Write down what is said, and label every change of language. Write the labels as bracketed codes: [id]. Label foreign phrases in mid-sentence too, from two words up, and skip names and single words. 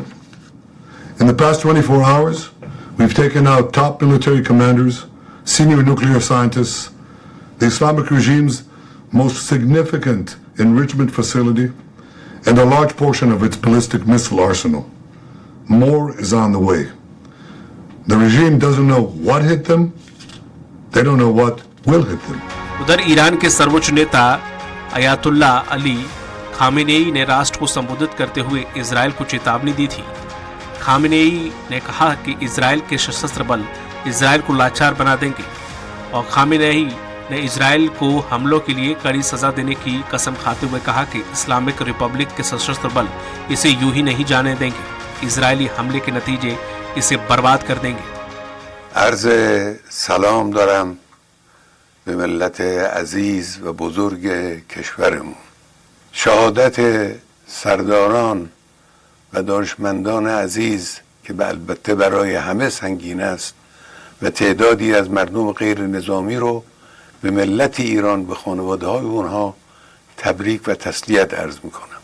[en] In the past 24 hours, we've taken out top military commanders, senior nuclear scientists, the Islamic regime's most significant enrichment facility, and a large portion of its ballistic missile arsenal. More is on the way. The regime doesn't know what hit them. They don't know what will hit them. [hi] उधर ईरान के सर्वोच्च नेता अयातुल्ला अली खामेनेई ने राष्ट्र को संबोधित करते हुए इजरायल को चेतावनी दी थी। खामेनेई ने कहा कि इजरायल के सशस्त्र बल इजरायल को लाचार बना देंगे और खामेनेई ने इजरायल को हमलों के लिए कड़ी सजा देने की कसम खाते हुए कहा कि इस्लामिक रिपब्लिक के सशस्त्र बल इसे यूं ही नहीं जाने देंगे। इजरायली हमले के नतीजे इसे बर्बाद कर देंगे। [fa] عرض سلام دارم به ملت عزیز و بزرگ کشورمون. شهادت سرداران و دانشمندان عزیز که البته برای همه سنگین است و تعدادی از مردم غیر نظامی رو به ملت ایران به خانواده های اونها تبریک و تسلیت عرض میکنم.